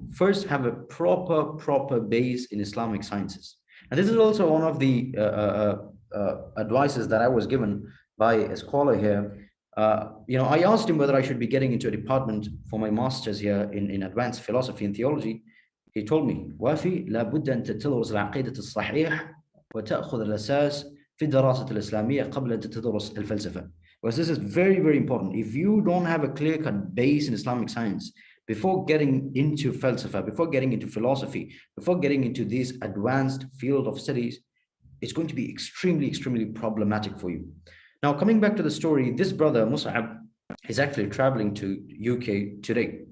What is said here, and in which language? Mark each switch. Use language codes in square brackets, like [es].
[en] First, have a proper base in Islamic sciences. And this is also one of the advices that I was given by a scholar here. I asked him whether I should be getting into a department for my master's here in advanced philosophy and theology. He told me, [ar] Wafi, لابد أن تدرس العقيدة الصحيح وتأخذ الأساس في الدراسة الإسلامية قبل أن تدرس الفلسفة. [en] Because this is very, very important. If you don't have a clear-cut base in Islamic science, before getting into falsafa, before getting into philosophy, before getting into this advanced field of studies, it's going to be extremely problematic for you. Now, coming back to the story, this brother, Mus'ab, is actually traveling to UK today.